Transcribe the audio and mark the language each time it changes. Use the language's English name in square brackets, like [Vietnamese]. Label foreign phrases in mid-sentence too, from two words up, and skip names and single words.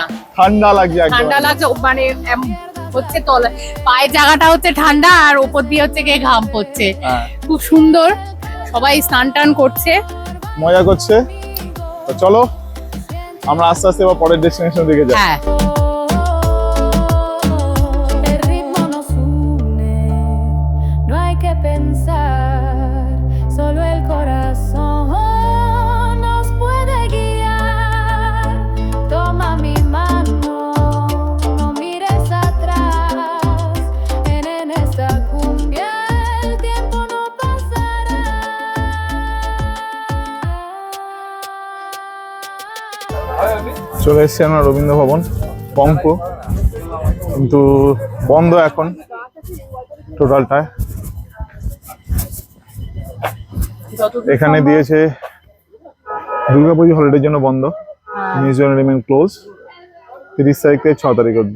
[Bangla] ঠান্ডা লাগছে একদম। ঠান্ডা লাগছে, মানে হচ্ছে তলা পায়ের জায়গাটা হচ্ছে ঠান্ডা, আর ওপর দিয়ে হচ্ছে গিয়ে ঘাম পড়ছে। হ্যাঁ, খুব সুন্দর, সবাই স্নান টান করছে। মজা করছে। তো চলো আমরা আস্তে আস্তে এবার পরের ডেস্টিনেশন দিকে যাই। হ্যাঁ, [Spanish] El ritmo nos une, no hay que pensar, solo el corazón nos puede guiar. Toma mi mano, no mires atrás, en esta cumbia el tiempo no pasará. [Bangla] চলে এসেছি আমরা রবীন্দ্র ভবন পংপু, কিন্তু বন্ধ এখন টোটালটা। এখানে দিয়েছে দুর্গাপুজো হলিডের জন্য বন্ধ, [English] museum remain close [Bangla] 30 তারিখ থেকে 6 তারিখ অব্দি।